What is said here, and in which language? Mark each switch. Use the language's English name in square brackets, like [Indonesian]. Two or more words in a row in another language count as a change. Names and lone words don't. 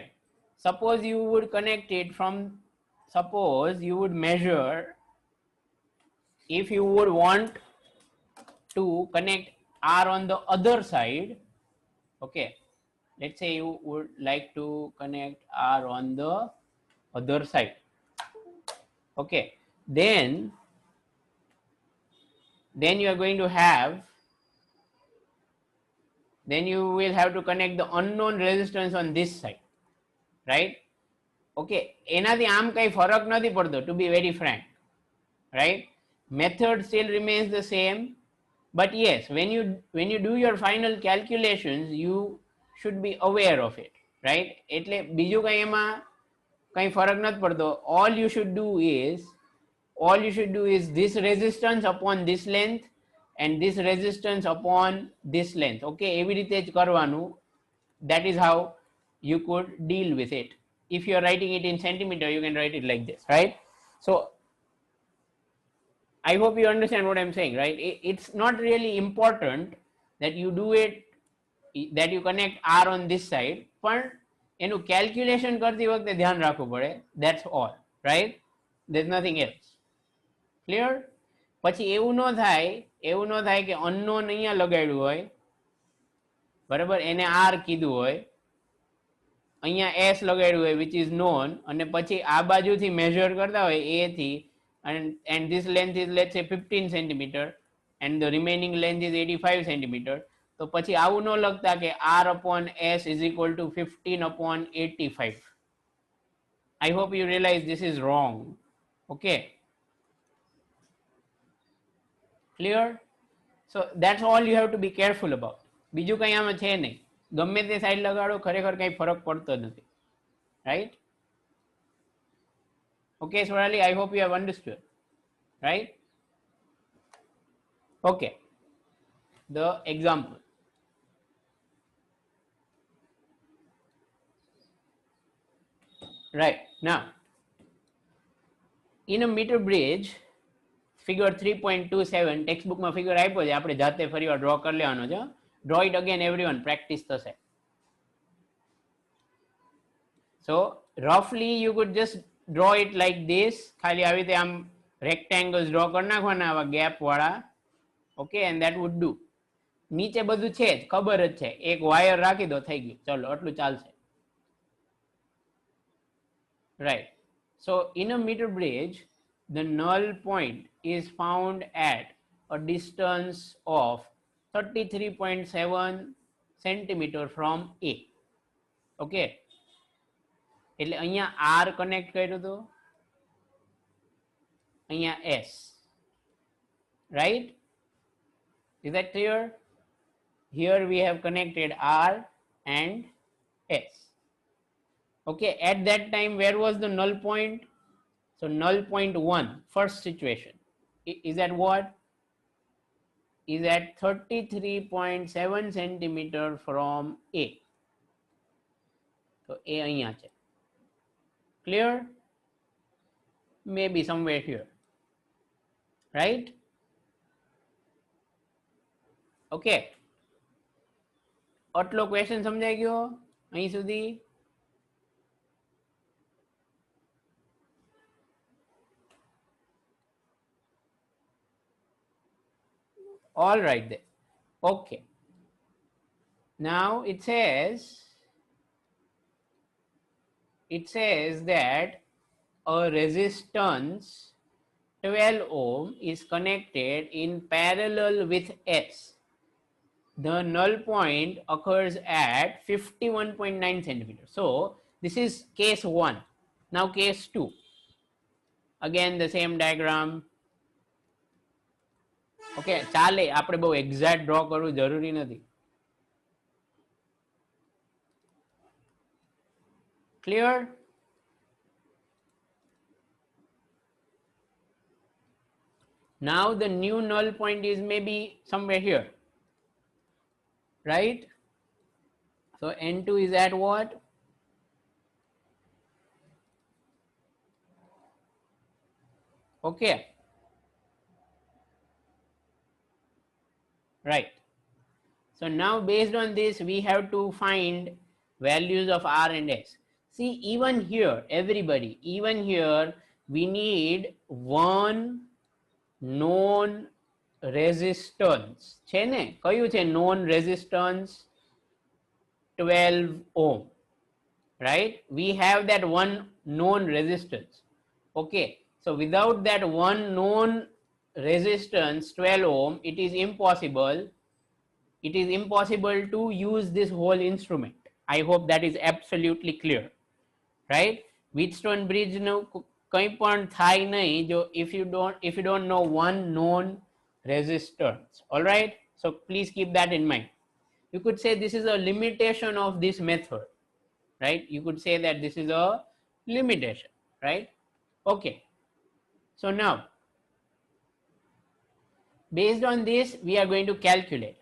[English] Suppose you would connect it from, suppose you would measure, if you would want to connect R on the other side, okay, let's say you would like to connect R on the other side, okay, then you are going to have, then you will have to connect the unknown resistance on this side, right? [Gujarati] Okay, એનાથી આમ કઈ ફરક નથી પડતો, [English] to be very frank, right? Method still remains the same, but yes, when you do your final calculations, you should be aware of it, right? [Gujarati] એટલે બીજું કઈ એમાં કઈ ફરક નથી પડતો. [English] all you should do is this resistance upon this length and this resistance upon this length. [Gujarati] Okay, એવી રીતે જ કરવાનું. [English] That is how you could deal with it. If you are writing it in centimeter, you can write it like this, right? So I hope you understand what I'm saying, right? It's not really important that you do it, that you connect R on this side, [Gujarati] પણ એનું calculation કરતી વખતે ધ્યાન રાખવું પડે. [English] That's all, right? There's nothing else. Clear? [Gujarati] પછી એવું ન થાય કે unknown અહીંયા લગાડ્યું હોય, બરાબર, એને R કીધું હોય, અહીંયા S લગાડ્યું હોય [English] which is known, [Gujarati] અને પછી આ બાજુથી measure કરતા હોય A થી, [English] and this length is, let's say, 15 centimeter and the remaining length is 85 centimeter. [Gujarati] તો પછી આવું ન લખતા કે [English] R/S is equal to 15/85. I hope you realize this is wrong. Okay. Clear? So that's all you have to be careful about. [Gujarati] બીજું કંઈ આમાં છે નહીં. ગમે તે સાઈડ લગાડો ખરેખર કંઈ ફરક પડતો નથી. [English] Right? Okay, Swarali, I hope you have understood. Right? Okay. The example. Right. Now, in a meter bridge, figure 3.27 textbook [Gujarati] માં figure આપ્યો છે, આપણે જાતે ફરીવાર ડ્રો કરી લેવાનો છે. [English] Draw it again everyone, practice થશે. So roughly you could just draw it like this. [Gujarati] ખાલી આવી રીતે આમ [English] rectangles draw [Gujarati] કરી નાખવાના આવા gap વાળા. [English] Okay, and that would do. [Gujarati] નીચે બધું છે જ, ખબર જ છે. એક વાયર રાખી દો, થઈ ગયું. ચલો આટલું ચાલશે. [English] Right. So in a meter bridge, the null point is found at a distance of 33.7 centimeter from A. [Gujarati] Okay. એટલે અહીંયા R connect કર્યું હતું, અહીંયા S. [English] Right? Is that clear? Here we have connected R and S. Okay, at that time, where was the null point? So null point 1, first situation, is at what? Is at 33.7 centimeter from A. [Gujarati] So A અહીંયા છે. [English] Clear? Maybe somewhere here. Right? [Gujarati] Okay. આટલો question સમજાઈ ગયો અહીં સુધી? [English] All right then. Okay. Now it says that a resistance 12 ohm is connected in parallel with S. The null point occurs at 51.9 centimeters. So this is case 1. Now case 2. Again the same diagram. [Gujarati] ઓકે, ચાલે, આપણે બહુ [English] exact draw [Gujarati] કરવું જરૂરી નથી. [English] ક્લિયર? Now the new null point is maybe somewhere here. Right? So N2 is at what? Okay. Right. So now based on this, we have to find values of R and S. See, even here, everybody, even here, we need one known resistance. [Gujarati] છે ને? કયું છે [English] known resistance? [Gujarati] 12 ohm. [English] Right? We have that one known resistance. Okay. So without that one known resistance 12 ohm, it is impossible to use this whole instrument. I hope that is absolutely clear. Right? Wheatstone bridge [Gujarati] નો કંઈ પણ થાય નહીં જો [English] if you don't know one known resistance. All right? So please keep that in mind. You could say this is a limitation of this method. Right? You could say that this is a limitation. Right? Okay. So now based on this, we are going to calculate.